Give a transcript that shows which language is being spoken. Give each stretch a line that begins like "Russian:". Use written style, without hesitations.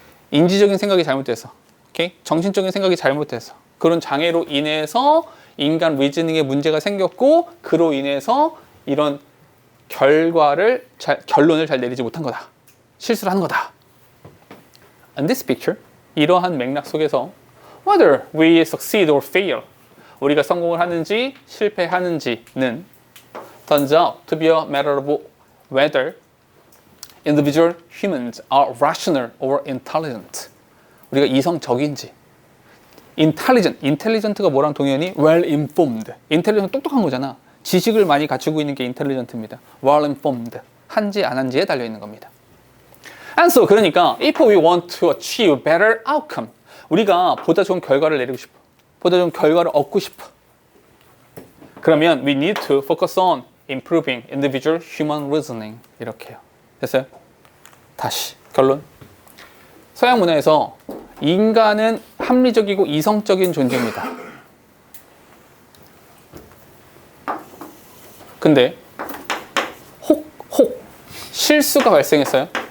Korean: 인지적인 생각이 잘못돼서, 오케이? 정신적인 생각이 잘못돼서 그런 장애로 인해서 인간 리즈닝에 문제가 생겼고 그로 인해서 이런 결론을 잘 내리지 못한 거다. 실수를 한 거다.
English: In this picture,
Korean: 이러한 맥락 속에서
English: whether we succeed or fail,
Korean: 우리가 성공을 하는지 실패하는지는
English: turns out to be a matter of whether individual humans are rational or intelligent.
Korean: 우리가 이성적인지. intelligent가 뭐랑 동의하니?
English: well informed.
Korean: intelligent 똑똑한 거잖아. 지식을 많이 갖추고 있는 게 intelligent입니다.
English: well informed.
Korean: 한지 안 한지에 달려 있는 겁니다.
English: And so
Korean: 그러니까
English: if we want to achieve better outcome,
Korean: 우리가 보다 좋은 결과를 내리고 싶어. 보다 좋은 결과를 얻고 싶어. 그러면
English: we need to focus on improving individual human reasoning.
Korean: 이렇게요. 됐어요? 다시 결론. 서양 문화에서 인간은 합리적이고 이성적인 존재입니다. 근데 혹 실수가 발생했어요.